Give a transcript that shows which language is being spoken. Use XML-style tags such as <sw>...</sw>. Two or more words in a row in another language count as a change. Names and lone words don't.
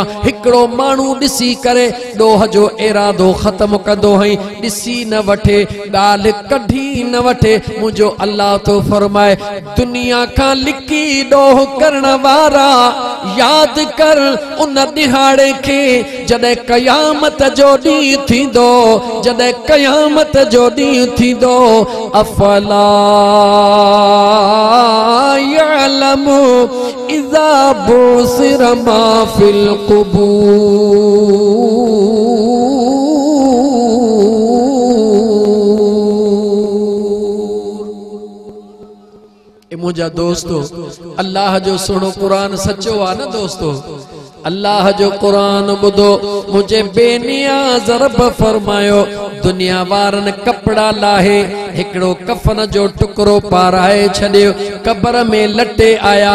<sd>हिकिड़ो माण्हू ॾिसी करे ॾोह जो इरादो ख़त्म कंदो हई, ॾिसी न वठे, ॻाल्हि कढी न वठे। मुंहिंजो अल्लाह तो फरमाए दुनिया खां लिकी ॾोह करण वारा यादि कर उन ॾिहाड़े खे जॾहिं क़यामत जो ॾींहुं थींदो, जॾहिं क़यामत जो ॾींहुं थींदो।</sd> <ar>أفلا يعلم إذا بعثر ما في القبور.</ar> <sd>मुंहिंजा दोस्तो, अल्लाह जो सुहिणो क़ुरान सचो आहे न दोस्तो। अल्लाह जो क़ुरान ॿुधो, मुझे बेनियाज़ रब फरमायो दुनिया वारन कपड़ा लाहे हिकड़ो कफन जो टुकड़ो पाराए छड़ियो, कब्र में लटे आया।</sd>